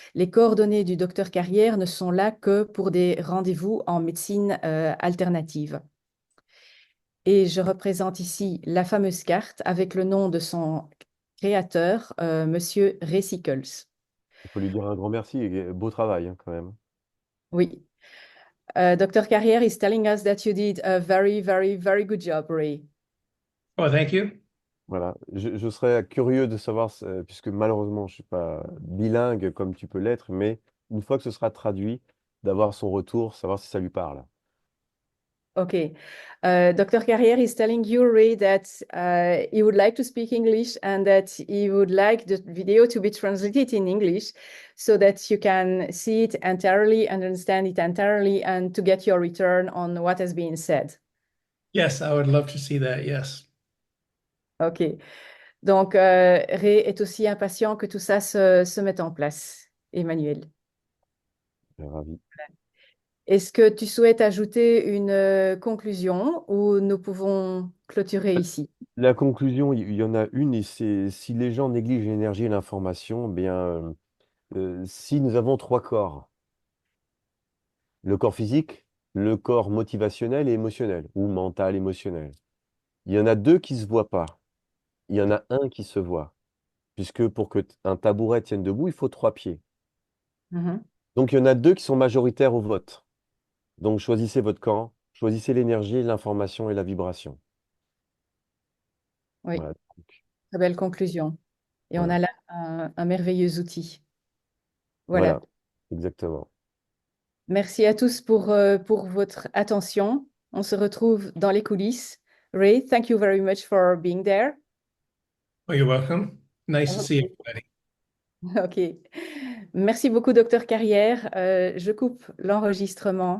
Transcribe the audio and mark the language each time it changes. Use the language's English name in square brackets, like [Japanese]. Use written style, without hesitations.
[French] Les coordonnées du docteur Carrière ne sont là que pour des rendez-vous en médecine alternative. Et je représente ici la fameuse carte avec le nom de son créateur, Monsieur Ray Sickles. Il faut lui dire un grand merci et beau travail, hein, quand même. Oui. Dr. [English] Carrière is telling us that you did a very good job, Ray. Oh, thank you. [French] Voilà. Je serais curieux de savoir, puisque malheureusement, je ne suis pas bilingue comme tu peux l'être, mais une fois que ce sera traduit, d'avoir son retour, savoir si ça lui parle. [English] Okay. Dr. Carrière is telling you, Ray, that he would like to speak English and that he would like the video to be translated in English so that you can see it entirely, understand it entirely, and to get your return on what has been said. Yes, I would love to see that. Yes. OK. [French] Donc, Ray est aussi impatient que tout ça se mette en place. Emmanuel. Ravi. Est-ce que tu souhaites ajouter une conclusion ou nous pouvons clôturer ici? La conclusion, il y en a une, et c'est si les gens négligent l'énergie et l'information, eh bien, si nous avons trois corps, le corps physique, le corps motivationnel et émotionnel, ou mental, émotionnel. Il y en a deux qui ne se voient pas. Il y en a un qui se voit, puisque pour qu'un tabouret tienne debout, il faut trois pieds. Mhm. Donc il y en a deux qui sont majoritaires au vote. Donc choisissez votre camp, choisissez l'énergie, l'information et la vibration. Oui, Voilà. très belle conclusion. Et on Voilà. a là un merveilleux outil. Voilà. Voilà. Exactement. Merci à tous pour votre attention. On se retrouve dans les coulisses. [English] Ray, thank you very much for being there. Oh, you're welcome. Nice to see everybody. [French] OK. Merci beaucoup, docteur Carrière. Je coupe l'enregistrement.